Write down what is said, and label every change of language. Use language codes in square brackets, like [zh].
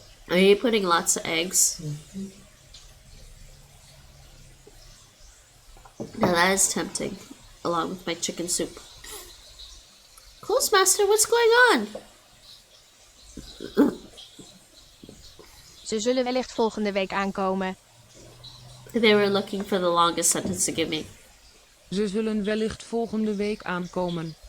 [en] Are you putting lots of eggs? Mm-hmm. Now that is tempting, along with my chicken soup. Clozemaster, what's going on? [nl] Ze zullen wellicht volgende week aankomen. [en] They were looking for the longest sentence to give me. [nl] Ze zullen wellicht volgende week aankomen.